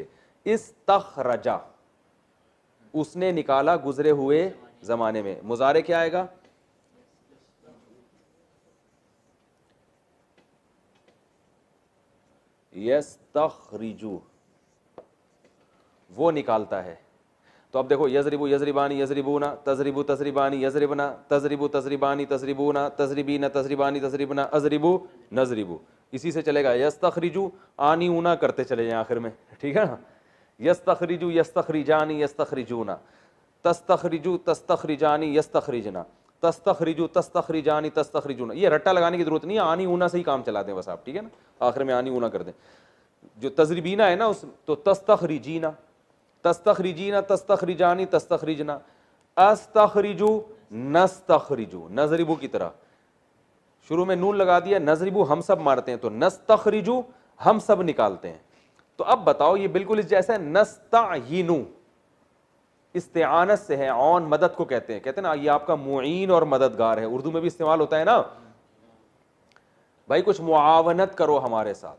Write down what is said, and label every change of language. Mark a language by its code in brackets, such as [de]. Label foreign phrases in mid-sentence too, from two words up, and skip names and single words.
[ur] استخرجا، اس نے نکالا گزرے ہوئے زمانے میں. مضارع کیا آئے گا؟ یستخرجو، وہ نکالتا ہے. [ar] تو اب دیکھو یضربو یضربانی یضربونا، تضربو تضربانی یضربنا، تضربو تضربانی تضربونا، تضربین تضربانی تضربنا، اضربو نضربو، [ur] اسی سے چلے گا. یستخرجو، آنی اونا کرتے چلے جائیں آخر میں، ٹھیک ہے نا. [ar] یستخرجو یستخرجانی یستخرجونا، تستخرجو تستخرجانی یستخرجنا، تستخرجو تستخرجانی تستخرجونا. [ur] یہ رٹا لگانے کی ضرورت نہیں ہے، آنی اونا سے ہی کام چلا دیں بس آپ، ٹھیک ہے نا، آخر میں آنی اونا کر دیں. جو تضربینا ہے نا اس تو تستخرجینا، [ar] تستخرجینا تستخرجانی تستخرجنا، استخرجو نستخرجو، [ur] نضربو کی طرح شروع میں نون لگا دیا، نضربو ہم سب مارتے ہیں، تو نستخرجو ہم سب نکالتے ہیں. تو اب بتاؤ یہ بالکل اس جیسا ہے. نستعینو استعانت سے ہے، عون مدد کو کہتے ہیں نا، یہ آپ کا معین اور مددگار ہے. اردو میں بھی استعمال ہوتا ہے نا، بھائی کچھ معاونت کرو ہمارے ساتھ.